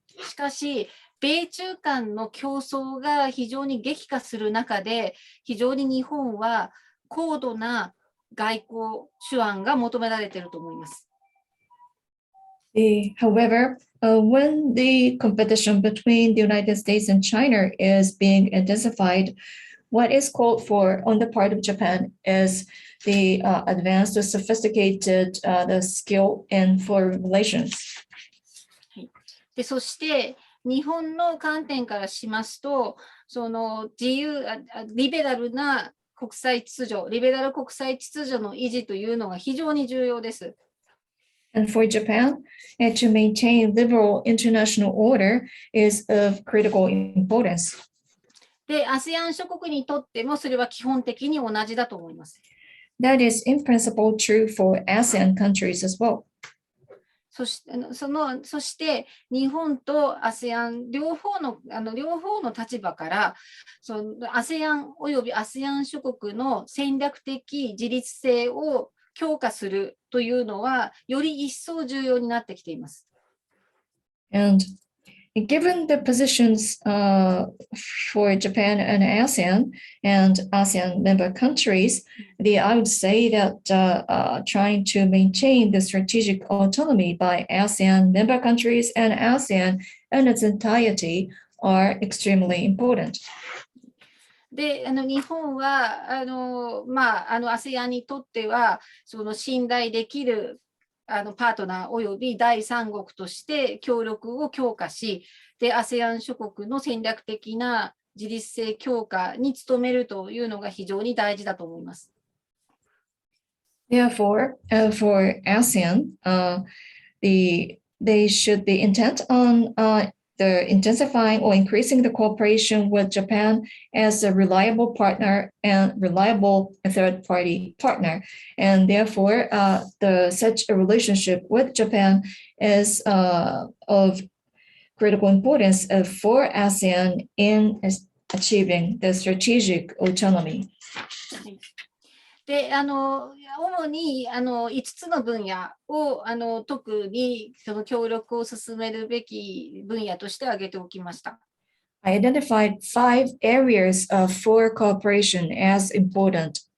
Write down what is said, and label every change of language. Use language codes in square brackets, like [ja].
[ja] しかし、米中間の競争が非常に激化する中で、非常に日本は高度な外交手腕が求められていると思います。 [en] However, when the competition between the United States and China is being intensified, what is called for on the part of Japan is the advanced or sophisticated the skill in foreign relations. [ja] で、そして日本の観点からしますと、そのリベラルな国際秩序、リベラル国際秩序の維持というのが非常に重要です。 [en] And for Japan, to maintain liberal international order is of critical importance. [ja] で、ASEAN 諸国にとってもそれは基本的に同じだと思います。 [en] That is in principle true for ASEAN countries as well. [ja] そして日本と ASEAN 両方の立場から、ASEAN および ASEAN 諸国の戦略的自立性を強化するというのは、より一層重要になってきています。 [en] And given the positions for Japan and ASEAN member countries, I would say that trying to maintain the strategic autonomy by ASEAN member countries and ASEAN in its entirety are extremely important. [ja] で、日本はASEAN にとっては、信頼できるパートナーおよび第三国として協力を強化し、で、ASEAN 諸国の戦略的な自立性強化に努めるというのが非常に大事だと思います。 [en] Therefore, for ASEAN, they should be intent on the intensifying or increasing the cooperation with Japan as a reliable partner and reliable third-party partner. And therefore, such a relationship with Japan is of critical importance for ASEAN in achieving the strategic autonomy. [ja] で、主に5つの分野を特にその協力を進めるべき分野として挙げておきました。 [en] I identified 5 areas for cooperation as important.